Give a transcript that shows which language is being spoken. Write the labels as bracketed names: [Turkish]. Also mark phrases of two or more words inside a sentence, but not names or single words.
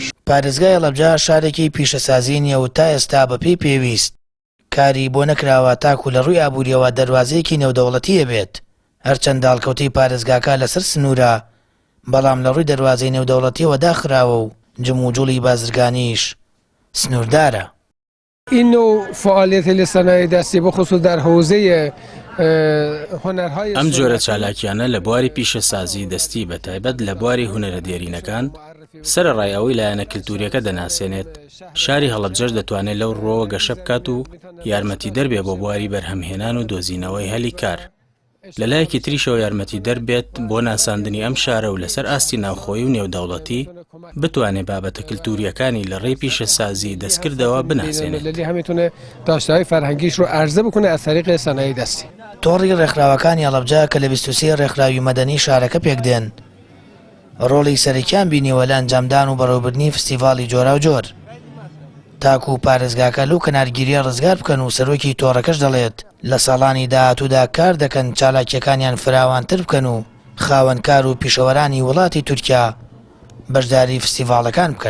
[Central Kurdish] پارێزگای هەڵەبجە شارێکی پیشەسازی نییە و تا ئێستا بەپێی پێویست کاری بۆ نەکراوە تاکو لە ڕووی ئابووریەوە دەواازەیەکی نێودەوڵەتیە بێت. هەرچەند داڵکەوتەی پارێزگاکە لەسەر سنوورە، بەڵام لە ڕووی دەواازەی نێودەوڵەتیەوە داخراوە و جموجوڵی بازرگانیش سنووردارە. [Persian] این نوع فعالیت لصنایع دستی بخصوص در حوزه هنرهای [Central Kurdish] ئەم جۆرە چالاکیانە لە بواری پیشەسازی دەستی بە تایبەت لە بواری هونەرە دێرینەکان سەرەڕای لایەنە کلتوریەکە دەناسێنێت. شاری هەڵەبجەش دەتوانێت لەو ڕۆوە گەشە بکات و یارمەتی دەربێ بۆ بواری بەرهەمهێنان و دۆزینەوەی هەلی کار. لەلایەکی تریشەوە یارمەتی دەربێت بۆ ناساندنی ئەم شارە و لەسەر ئاستی ناوخۆیی و نێودەوڵەتی بتوانێت بابەتە کلتوریەکانی لە ڕێی پیشەسازی دەستکردەوە بناسێنێت. [Persian] هەمیتونێ داشته‌های فرهنگیش رو عرضه بکنه از طریق صنایع دستی. [Central Kurdish] تۆڕی ڕێکخراوەکانی هەڵەبجە کە لە 23 ڕێکخراوی مەدەنی شارەکە پێکدێن ڕۆڵی سەرەکیان بینیوە لە ئەنجامدان و بەڕێوەبردنی فستیڤاڵی جۆرا و جۆر. تاکو و پارێزگاکە لەو کەنارگیریە ڕزگار بکەن و سەرۆکی تۆڕەکەش دەڵێت لە ساڵانی داهاتوودا کار دەکەن چالاکیەکانیان فراوانتر بکەن و خاوەنکار و پیشەوەرانی وڵاتی تورکیا بەشداری فستیڤاڵەکان بکەن.